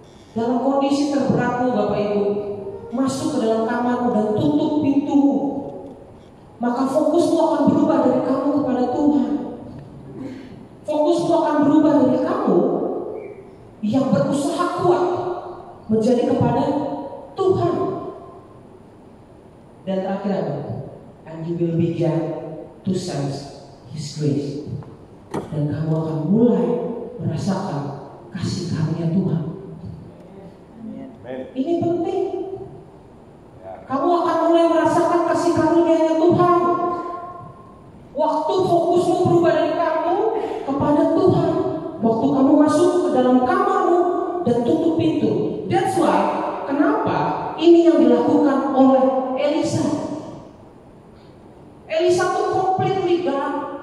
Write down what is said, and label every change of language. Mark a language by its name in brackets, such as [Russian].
[Indonesian] Dalam kondisi terberatmu Bapak Ibu, masuk ke dalam kamarmu dan tutup pintumu, maka fokusmu akan berubah dari kamu kepada Tuhan. Fokusmu akan berubah dari kamu yang berusaha kuat menjadi kepada Tuhan. Dan terakhir apa? [English] And you will begin to sense His grace. [Indonesian] Dan kamu akan mulai merasakan kasih karunia Tuhan. Ini penting. Kamu akan mulai merasakan kasih karunia Tuhan. Waktu fokusmu berubah dari kamu kepada Tuhan. Waktu kamu masuk ke dalam kamarmu dan tutup pintu. [English] That's why, [Indonesian] kenapa ini yang dilakukan oleh Elisa. [English] Elisa tuh completely gone.